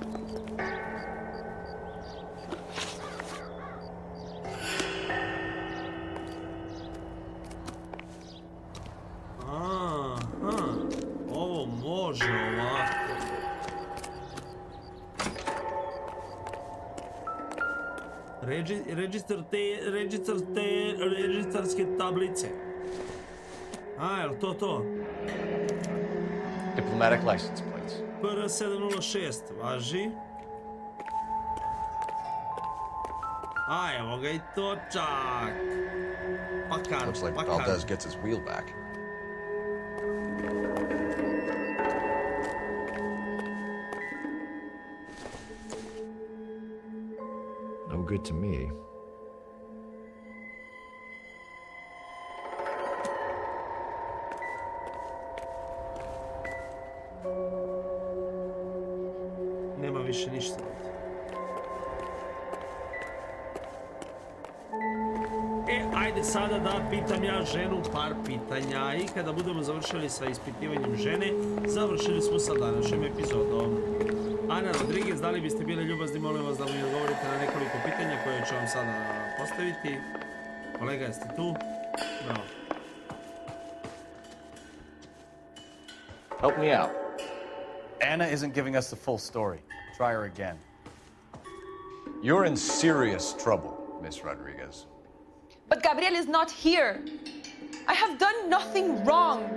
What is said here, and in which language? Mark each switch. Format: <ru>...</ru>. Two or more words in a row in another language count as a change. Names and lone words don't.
<sr>Aha, ovo može ovako. Registarske tablice. Jel to?</sr> <en>Diplomatic license plates.</en> <sr>PR706, važi. Evo ga i točak.</sr> <en>Looks like Valdez gets his wheel back. No good to me.</en> <sr>Nema više ništa. Ajde sada da pitam ja ženu par pitanja i kada budemo završili sa ispitivanjem žene, završili smo sa današnjim epizodom. Ana Rodriguez, da li biste bili ljubazni, molim vas da mi odgovorite na nekoliko pitanja koje ću vam sada postaviti. Kolega, jeste tu? Bravo.</sr> <en>Help me out. Anna isn't giving us the full story. Try her again. You're in serious trouble, Miss Rodriguez. But Gabriel is not here. I have done nothing wrong.</en>